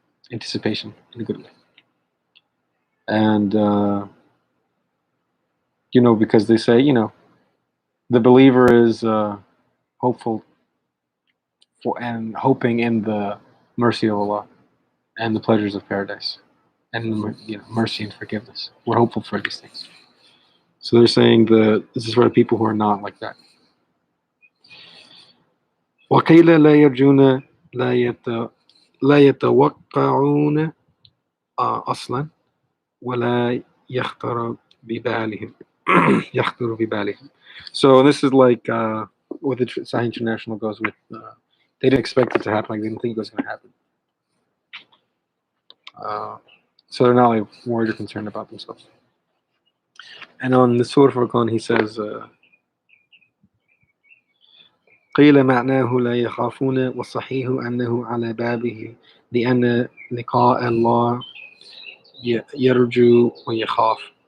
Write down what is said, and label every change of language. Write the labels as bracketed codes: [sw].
[en] Anticipation in a good way. And, because they say, the believer is hopeful for and hoping in the mercy of Allah and the pleasures of paradise and mercy and forgiveness. We're hopeful for these things. So they're saying this is for the people who are not like that. [ar] وَقِيلَ لَا يَرْجُونَ لا يتوقعون أصلا ولا يخطر ببالهم يخطر ببالهم. [en] So this is like what the Sahih International goes with. They didn't expect it to happen. Like they didn't think it was going to happen. So they're not like worried or concerned about themselves. And on the Surah Furqan, he says, [ar] قيل معناه لا يخافون والصحيح أنه على بابه لأن لقاء الله يرجو ويخاف.